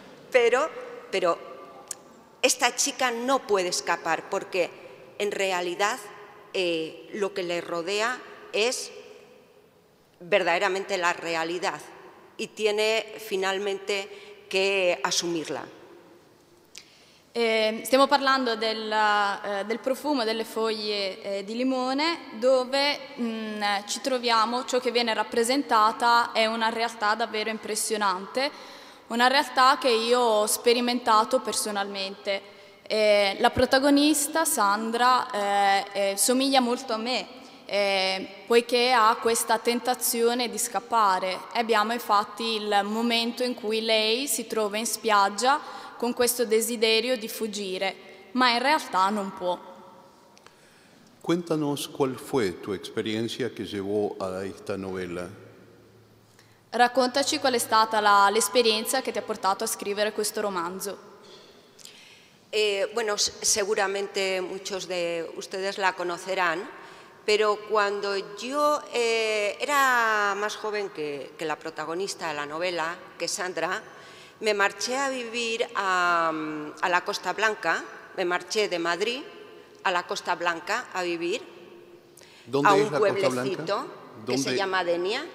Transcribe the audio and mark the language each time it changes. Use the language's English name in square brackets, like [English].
[Spanish] Pero esta chica no puede escapar porque en realidad lo que le rodea es verdaderamente la realidad y tiene finalmente que asumirla. [Italian] Stiamo parlando del profumo delle foglie di limone, dove ci troviamo, ciò che viene rappresentata è una realtà davvero impressionante, una realtà che io ho sperimentato personalmente. La protagonista, Sandra, somiglia molto a me, poiché ha questa tentazione di scappare. Abbiamo infatti il momento in cui lei si trova in spiaggia con questo desiderio di fuggire, ma in realtà non può. [Spanish] Cuéntanos cuál fue tu experiencia que llevó a esta novela. [Italian] Raccontaci qual è stata l'esperienza che ti ha portato a scrivere questo romanzo. [Spanish] Bueno, seguramente muchos de ustedes la conocerán, pero cuando yo era más joven que la protagonista de la novela, que Sandra, me marché a vivir a la Costa Blanca, me marché de Madrid a la Costa Blanca a vivir, a un pueblecito que se llama Denia.